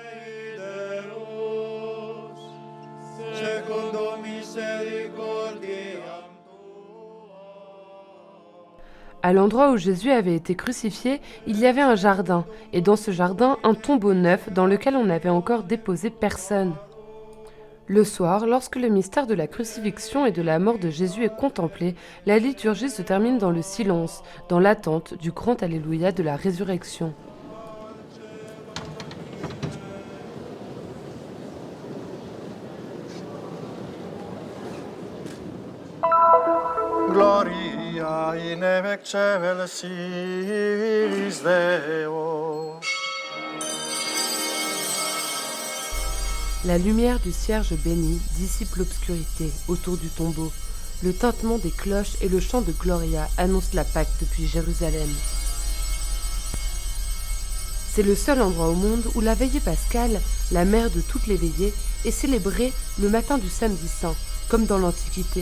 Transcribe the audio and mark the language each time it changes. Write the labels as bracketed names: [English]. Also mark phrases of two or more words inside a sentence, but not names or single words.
[French] À l'endroit où Jésus avait été crucifié, il y avait un jardin, et dans ce jardin, un tombeau neuf dans lequel on n'avait encore déposé personne. Le soir, lorsque le mystère de la crucifixion et de la mort de Jésus est contemplé, la liturgie se termine dans le silence, dans l'attente du grand Alléluia de la résurrection. [Latin] Gloria in excelsis Deo. [French] La lumière du cierge béni dissipe l'obscurité autour du tombeau. Le tintement des cloches et le chant de Gloria annoncent la Pâque depuis Jérusalem. C'est le seul endroit au monde où la veillée pascale, la mère de toutes les veillées, est célébrée le matin du samedi saint, comme dans l'Antiquité.